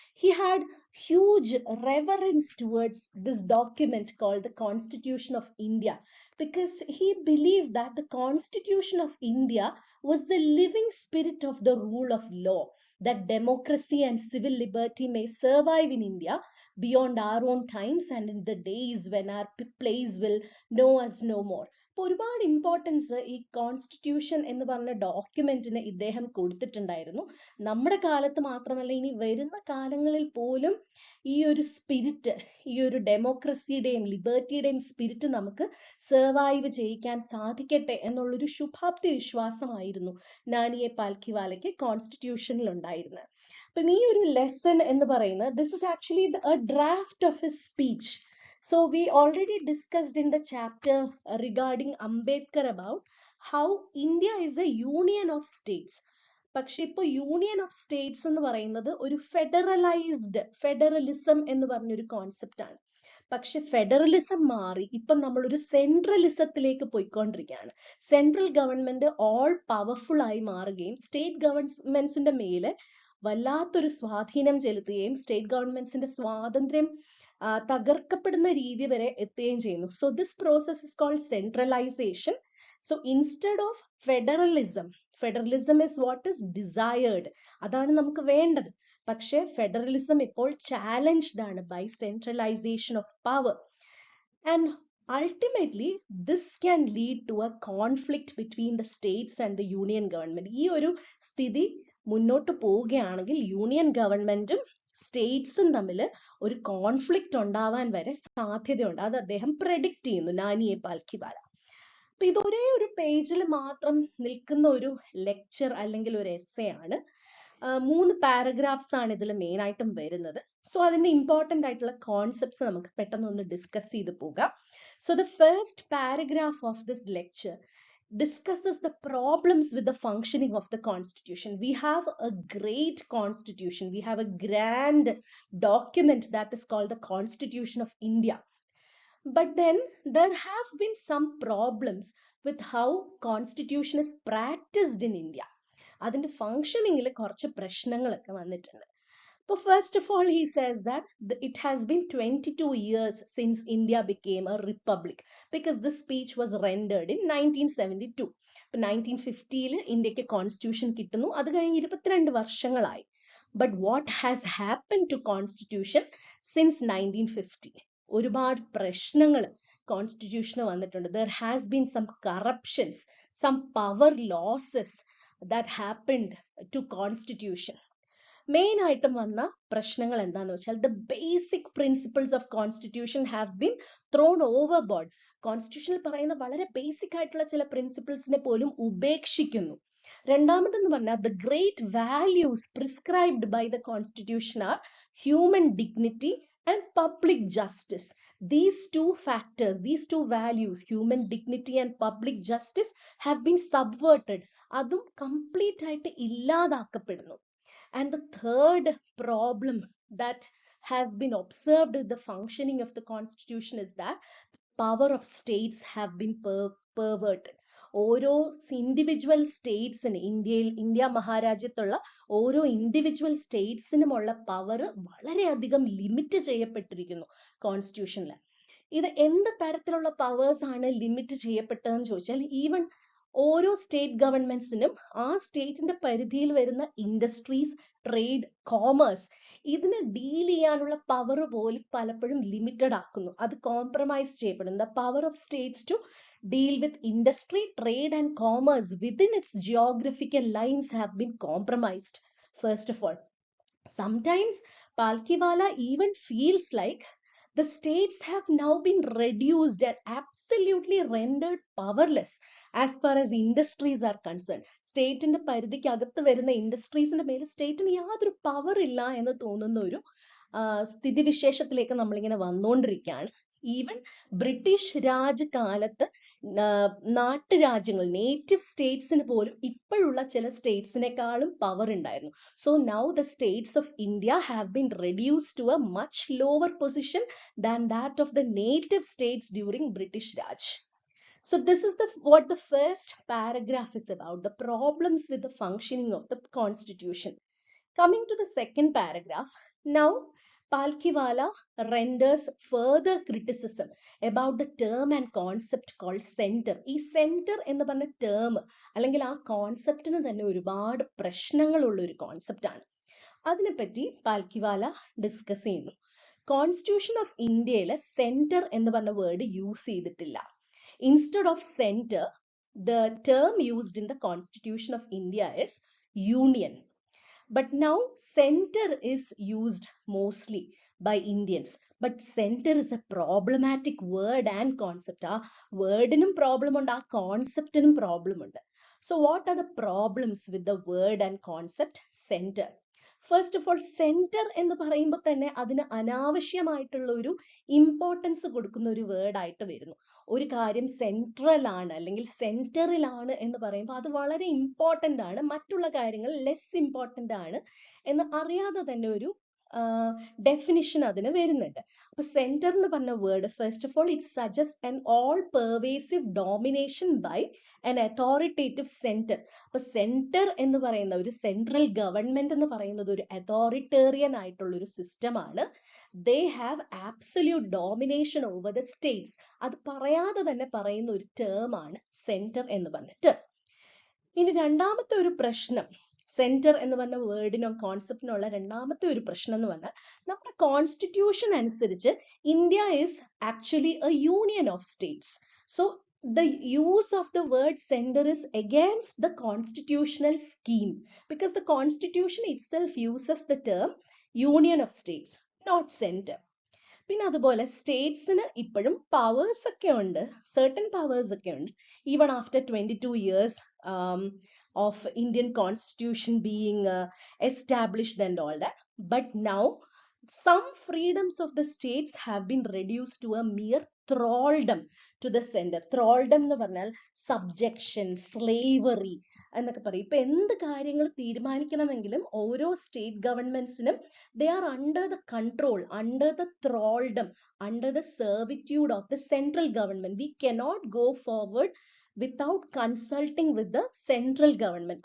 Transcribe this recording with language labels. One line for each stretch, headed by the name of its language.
English: He had huge reverence towards this document called the Constitution of India because he believed that the Constitution of India was the living spirit of the rule of law, that democracy and civil liberty may survive in India beyond our own times and in the days when our place will know us no more.
Malayalam: അപ്പോൾ ഒരുപാട് importance ഈ constitution എന്ന് പറഞ്ഞ ഡോക്യുമെന്റിന് ഇദ്ദേഹം കൊടുത്തിട്ടുണ്ടായിരുന്നു. നമ്മുടെ കാലത്ത് മാത്രമല്ല, ഇനി വരുന്ന കാലങ്ങളിൽ പോലും ഈ ഒരു സ്പിരിറ്റ്, ഈ ഒരു ഡെമോക്രസിയുടെയും ലിബർട്ടിയുടെയും സ്പിരിറ്റ് നമുക്ക് സർവൈവ് ചെയ്യിക്കാൻ സാധിക്കട്ടെ എന്നുള്ളൊരു ശുഭാപ്തി വിശ്വാസമായിരുന്നു നാനിയെ പാൽക്കിവാലയ്ക്ക് കോൺസ്റ്റിറ്റ്യൂഷനിൽ ഉണ്ടായിരുന്നത്. അപ്പം ഈ ഒരു ലെസൺ എന്ന് പറയുന്നത്,
English: this is actually a draft of his speech. So we already discussed in the chapter regarding Ambedkar about how India is a union of states.
Malayalam: പക്ഷെ ഇപ്പോൾ യൂണിയൻ ഓഫ് സ്റ്റേറ്റ്സ് എന്ന് പറയുന്നത് ഒരു ഫെഡറലിസം എന്ന് പറഞ്ഞൊരു കോൺസെപ്റ്റ് ആണ്. പക്ഷെ ഫെഡറലിസം മാറി ഇപ്പം നമ്മളൊരു സെൻട്രലിസത്തിലേക്ക് പോയിക്കൊണ്ടിരിക്കുകയാണ്. സെൻട്രൽ ഗവൺമെന്റ് ഓൾ പവർഫുൾ ആയി മാറുകയും സ്റ്റേറ്റ് ഗവൺമെന്റ്സിന്റെ മേലെ വല്ലാത്തൊരു സ്വാധീനം ചെലുത്തുകയും സ്റ്റേറ്റ് ഗവൺമെന്റ്സിന്റെ സ്വാതന്ത്ര്യം തകർക്കപ്പെടുന്ന രീതി വരെ എത്തുകയും ചെയ്യുന്നു.
English: So this process is called centralisation. So instead of federalism is what is desired,
Malayalam: അതാണ് നമുക്ക് വേണ്ടത്.
English: പക്ഷെ ഫെഡറലിസം ഇപ്പോൾ ചാലഞ്ച്ഡ് ആണ് by centralisation of power. And ultimately this can lead to a conflict between the states and the union government.
Malayalam: ഈ ഒരു സ്ഥിതി മുന്നോട്ട് പോവുകയാണെങ്കിൽ യൂണിയൻ ഗവൺമെന്റും സ്റ്റേറ്റ്സും തമ്മിൽ ഒരു കോൺഫ്ലിക്റ്റ് ഉണ്ടാവാൻ വരെ സാധ്യതയുണ്ട്. അത് അദ്ദേഹം പ്രെഡിക്റ്റ് ചെയ്യുന്നു, നാനിയെ പാൽക്കിവാല. അപ്പൊ ഇത് ഒരേ ഒരു പേജിൽ മാത്രം നിൽക്കുന്ന ഒരു ലെക്ചർ അല്ലെങ്കിൽ ഒരു എസ്സേ ആണ്. 3 പാരഗ്രാഫ്സ് ആണ് ഇതിൽ മെയിൻ ആയിട്ടും വരുന്നത്. സോ അതിന്റെ ഇമ്പോർട്ടന്റ് ആയിട്ടുള്ള കോൺസെപ്റ്റ്സ് നമുക്ക് പെട്ടെന്ന് ഒന്ന് ഡിസ്കസ് ചെയ്ത് പോകാം.
English: So the first paragraph of this lecture discusses the problems with the functioning of the constitution. We have a great constitution. We have a grand document that is called the Constitution of India. But then there have been some problems with how constitution is practiced in India.
Malayalam: അതിന്റെ ഫങ്ഷനിങ്ങിൽ കുറച്ച് പ്രശ്നങ്ങളൊക്കെ വന്നിട്ടുണ്ട്.
English: But first of all, he says that it has been 22 years since India became a republic, because this speech was rendered in 1972.
Malayalam: 1950 ഇന്ത്യക്ക് constitution കിട്ടുന്നു. അത് കഴിഞ്ഞ് 22 വർഷങ്ങളായി.
English: But what has happened to constitution since 1950?
Malayalam: ഒരുപാട് പ്രശ്നങ്ങൾ കോൺസ്റ്റിറ്റ്യൂഷന് വന്നിട്ടുണ്ട്.
English: There has been some corruptions, some power losses that happened to constitution.
Malayalam: Main ആയിട്ടും വന്ന പ്രശ്നങ്ങൾ എന്താന്ന് വെച്ചാൽ,
English: The basic principles of constitution have been thrown overboard.
Malayalam: കോൺസ്റ്റിറ്റ്യൂഷനിൽ പറയുന്ന വളരെ ബേസിക് ആയിട്ടുള്ള ചില പ്രിൻസിപ്പിൾസിനെ പോലും ഉപേക്ഷിക്കുന്നു. രണ്ടാമതെന്ന് പറഞ്ഞാൽ,
English: The great values prescribed by the constitution are human dignity and public justice. These two factors, these two values, human dignity and public justice, have been subverted.
Malayalam: അതും complete ആയിട്ട് ഇല്ലാതാക്കപ്പെടുന്നു.
English: And the third problem that has been observed with the functioning of the constitution is that power of states have been perverted.
Malayalam: ഓരോ individual സ്റ്റേറ്റ്സിന്, India മഹാരാജ്യത്തുള്ള ഓരോ individual സ്റ്റേറ്റ്സിനുമുള്ള power വളരെയധികം limit ചെയ്യപ്പെട്ടിരിക്കുന്നു കോൺസ്റ്റിറ്റ്യൂഷനിൽ. ഇത് എന്ത് തരത്തിലുള്ള powers ആണ് ലിമിറ്റ് ചെയ്യപ്പെട്ടതെന്ന് ചോദിച്ചാൽ, ഈവൻ ഓരോ സ്റ്റേറ്റ് ഗവൺമെന്റ്സിനും ആ സ്റ്റേറ്റിന്റെ പരിധിയിൽ വരുന്ന ഇൻഡസ്ട്രീസ്, ട്രേഡ്, കോമേഴ്സ് ഇതിനെ ഡീൽ ചെയ്യാനുള്ള പവർ പോലും പലപ്പോഴും ലിമിറ്റഡ് ആക്കുന്നു. അത് കോംപ്രമൈസ് ചെയ്യപ്പെടുന്നു.
English: The power of states to deal with industry, trade and commerce within its geographical lines have been compromised. First of all, sometimes Palkiwala even feels like the states have now been reduced and absolutely rendered powerless as far as industries are concerned.
Malayalam: സ്റ്റേറ്റിന്റെ പരിധിക്ക് അകത്ത് വരുന്ന ഇൻഡസ്ട്രീസിന്റെ മേലെ സ്റ്റേറ്റിന് യാതൊരു power ഇല്ല എന്ന് തോന്നുന്ന ഒരു സ്ഥിതിവിശേഷത്തിലേക്ക് നമ്മളിങ്ങനെ വന്നുകൊണ്ടിരിക്കുകയാണ്. ഈവൻ ബ്രിട്ടീഷ് രാജ് കാലത്ത് നാട്ടുരാജ്യങ്ങൾ, നേറ്റീവ് സ്റ്റേറ്റ്സിന് പോലും ഇപ്പോഴുള്ള ചില സ്റ്റേറ്റ്സിനെക്കാളും പവർ ഉണ്ടായിരുന്നു.
English: So now the states of India have been reduced to a much lower position than that of the native states during British Raj. So this is what the first paragraph is about, the problems with the functioning of the constitution. Coming to the second paragraph, now Palkiwala renders further criticism about the term and concept called center.
Malayalam: ഈ center എന്ന് പറഞ്ഞ term അല്ലെങ്കിൽ ആ കോൺസെപ്റ്റിന് തന്നെ ഒരുപാട് പ്രശ്നങ്ങളുള്ള ഒരു concept ആണ്. അതിനെപ്പറ്റി പാൽക്കിവാല ഡിസ്കസ് ചെയ്യുന്നു. കോൺസ്റ്റിറ്റ്യൂഷൻ ഓഫ് ഇന്ത്യയിലെ സെന്റർ എന്ന് പറഞ്ഞ വേർഡ് യൂസ് ചെയ്തിട്ടില്ല.
English: Instead of centre, the term used in the Constitution of India is union. But now center is used mostly by Indians. But center is a problematic word and concept.
Malayalam: ആ വേർഡിനും problem ഉണ്ട്, ആ കോൺസെപ്റ്റിനും problem ഉണ്ട്.
English: So what are the problems with the word and concept center? First of all,
Malayalam: center എന്ന് പറയുമ്പോൾ തന്നെ അതിന് അനാവശ്യമായിട്ടുള്ള ഒരു ഇമ്പോർട്ടൻസ് കൊടുക്കുന്ന ഒരു വേർഡ് ആയിട്ട് വരുന്നു. ഒരു കാര്യം സെൻട്രൽ ആണ് അല്ലെങ്കിൽ സെന്ററിലാണ് എന്ന് പറയുമ്പോൾ അത് വളരെ ഇമ്പോർട്ടൻ്റ് ആണ്, മറ്റുള്ള കാര്യങ്ങൾ ലെസ് ഇമ്പോർട്ടൻ്റ് ആണ് എന്ന് അറിയാതെ തന്നെ ഒരു ഡെഫിനിഷൻ അതിന് വരുന്നുണ്ട്. അപ്പൊ സെന്റർ എന്ന് പറഞ്ഞ word,
English: First of all it suggest an all pervasive domination by an authoritative center.
Malayalam: അപ്പൊ സെന്റർ എന്ന് പറയുന്ന ഒരു സെൻട്രൽ ഗവൺമെന്റ് എന്ന് പറയുന്നത് ഒരു അതോറിറ്റേറിയൻ ആയിട്ടുള്ള ഒരു സിസ്റ്റം ആണ്.
English: They have absolute domination over the states.
Malayalam: അത് പറയാതെ തന്നെ പറയുന്ന ഒരു ടേം ആണ് സെന്റർ എന്ന് പറഞ്ഞിട്ട്. ഇനി രണ്ടാമത്തെ ഒരു പ്രശ്നം, സെന്റർ എന്ന് പറഞ്ഞ വേർഡിനോ കോൺസെപ്റ്റിനുള്ള രണ്ടാമത്തെ ഒരു പ്രശ്നം എന്ന് പറഞ്ഞാൽ, നമ്മുടെ കോൺസ്റ്റിറ്റ്യൂഷൻ അനുസരിച്ച്
English: India is actually a union of states. So the use of the word center is against the constitutional scheme because the constitution itself uses the term union of states, not center.
Malayalam: പിന്നെ അതുപോലെ സ്റ്റേറ്റ്സിന് ഇപ്പോഴും powers ഒക്കെ ഉണ്ട്,
English: certain powers ഒക്കെ ഉണ്ട്, even after 22 years of Indian constitution being established and all that. But now some freedoms of the states have been reduced to a mere thraldom to the center.
Malayalam: Thraldom എന്ന് പറഞ്ഞാൽ subjection, slavery എന്നൊക്കെ പറയും. ഇപ്പൊ എന്ത് കാര്യങ്ങൾ തീരുമാനിക്കണമെങ്കിലും ഓരോ state ഗവൺമെന്റ്സിനും
English: they are under the control, under the thraldom, under the servitude of the central government. We cannot go forward without consulting with the central government.